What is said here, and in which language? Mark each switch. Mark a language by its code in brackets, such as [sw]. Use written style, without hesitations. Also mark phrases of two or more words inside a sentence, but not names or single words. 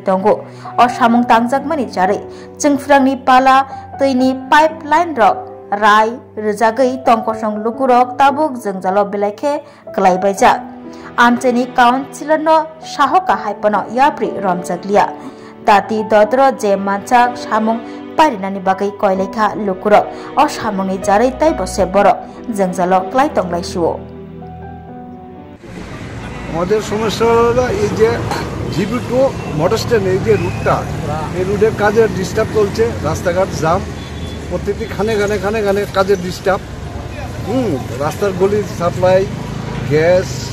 [trp] tongo o samung tangjagmani jare jingfrangni pala tui pipeline rok rai rejagai tongkosang lukurok tabuk jengjalo belaikhe klaibaijak amcheni councilor no sahoka haipano yapri romjaglia tati dodro je manchak samung parinani bagai koilekha lukurok o samungni jarai tai bose borok jengjalo klai tonglaisuo [bn] আমাদের সমস্যা হলো এই যে জিবি টু মোটর স্ট্যান্ড এই যে রুটটা এই রুটের কাজের ডিস্টার্ব চলছে রাস্তাঘাট জাম প্রত্যেকটি খানে খানে কাজের ডিস্টার্ব রাস্তার গলির সাপ্লাই গ্যাস